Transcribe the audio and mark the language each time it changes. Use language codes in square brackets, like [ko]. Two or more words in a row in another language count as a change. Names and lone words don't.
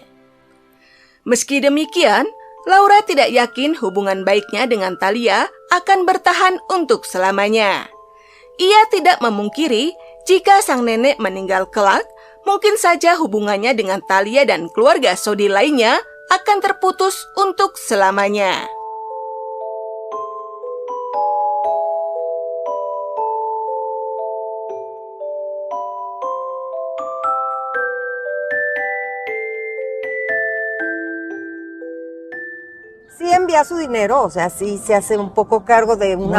[id] Meski demikian, Laura tidak yakin hubungan baiknya dengan Thalia akan bertahan untuk selamanya. Ia tidak memungkiri jika sang nenek meninggal kelak, mungkin saja hubungannya dengan Thalia dan keluarga Sodi lainnya akan terputus untuk selamanya. [es] Sí envía su dinero, o sea, sí se hace un poco cargo de una